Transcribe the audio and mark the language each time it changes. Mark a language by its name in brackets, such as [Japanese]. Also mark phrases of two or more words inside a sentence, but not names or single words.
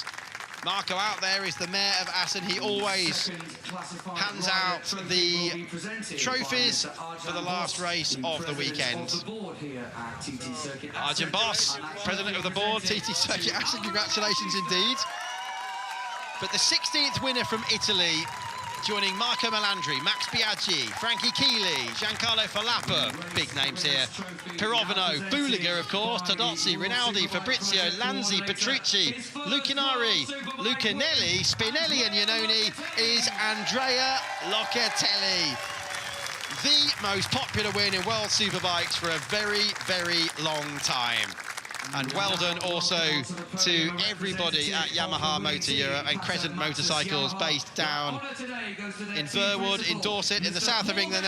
[English] Marco out there is the mayor of Assen. He always hands out the trophies for the last race of the weekend. Arjun Boss, president of the board, TT Circuit Assen, congratulations indeed. But the 16th winner from Italy, joining Marco Melandri, Max Biaggi, Frankie Keeley, Giancarlo Falapa, big names here, Pirovano, Budiger, of course, Todozzi, Rinaldi, Fabrizio, Lanzi, Petrucci, Lucinari, Lucanelli, Spinelli and Iannone, is Andrea Locatelli. The most popular win in World Superbikes for a very, very long time. And well done also to everybody at Yamaha Motor Europe and Crescent Motorcycles, based down in Verwood, in Dorset, in the south of England.